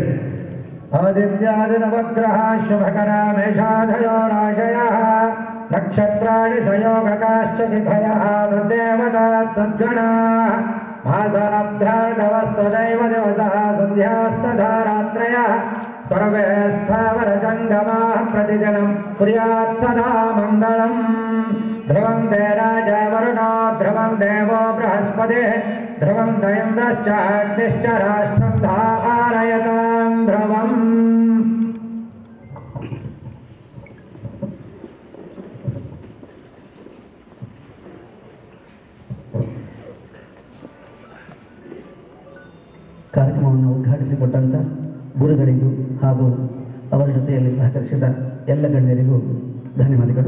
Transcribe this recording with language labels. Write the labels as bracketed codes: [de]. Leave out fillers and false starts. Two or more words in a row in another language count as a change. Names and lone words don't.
[sa] ಆದಿತ್ಯಾದಿ ನವಗ್ರಹ ಶುಭಕರ ಮೇಷಾಧಯೋ ರಾಶಯ ನಕ್ಷತ್ರಾಣಿ ಸಯೋಗಕಾಶ್ಚ ತಿಥಯಃ ತದ್ದೇವತಾತ್ ಸದ್ಗಣಾ ಮಾಸಾಬ್ಧಾರ್ಧವಸ್ತದೈವ ದಿವಸಃ ಸಂಧ್ಯಾಸ್ತಥಾ ರಾತ್ರಯಃ ಸರ್ವೇ ಸ್ಥಾವರ ಜಂಗಮಾಃ ಪ್ರತಿದಿನಂ ಕುರ್ಯಾತ್ ಸದಾ ಮಂಗಳಂ. ಧ್ರುವಂ ದೇ ರಾಜ ವರುಣೋ ಧ್ರುವಂ ದೇವೋ ಬೃಹಸ್ಪತಿಃ ಧ್ರುವಂ ದ ಇಂದ್ರಶ್ಚ ಅಗ್ನಿಶ್ಚ ರಾಷ್ಟ್ರಂ ಧಾರಯತಾಂ ಧ್ರುವಂ. [kn] ಕಾರ್ಯಕ್ರಮವನ್ನು ಉದ್ಘಾಟಿಸಿಕೊಟ್ಟಂಥ ಗುರುಗಳಿಗೂ ಹಾಗೂ ಅವರ ಜೊತೆಯಲ್ಲಿ ಸಹಕರಿಸಿದ ಎಲ್ಲ ಗಣ್ಯರಿಗೂ ಧನ್ಯವಾದಗಳು.